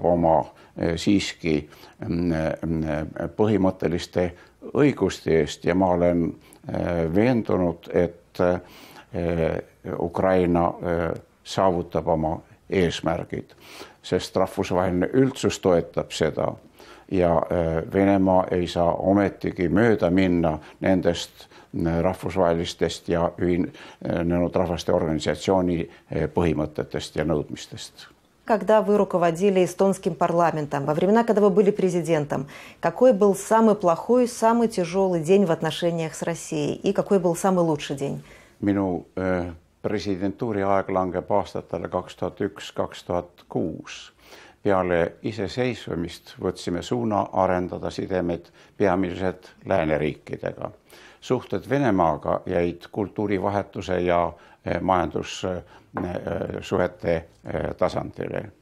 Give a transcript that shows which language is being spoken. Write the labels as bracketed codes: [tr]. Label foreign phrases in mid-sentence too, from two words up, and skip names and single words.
[et] oma siiski põhimõtteliste õiguste eest ja ma olen veendunud, et Ukraina saavutab oma eesmärgid, sest rahvusvaheline üldsus toetab seda ja Venemaa ei saa ometigi mööda minna nendest rahvusvahelistest ja ühinenud rahvaste organisatsiooni põhimõtetest ja nõudmistest. [ru] Когда вы руководили эстонским парламентом, во времена, когда вы были президентом, какой был самый плохой, самый тяжелый день в отношениях с Россией и какой был самый лучший день? [et] Minu presidentuuri aeg langeb aastatele 2001-2006. Peale iseseisvumist võtsime suuna arendada sidemed peamiselt lääneriikidega. Suhted Venemaaga jäid kultuurivahetuse ja majandussuhete tasandile.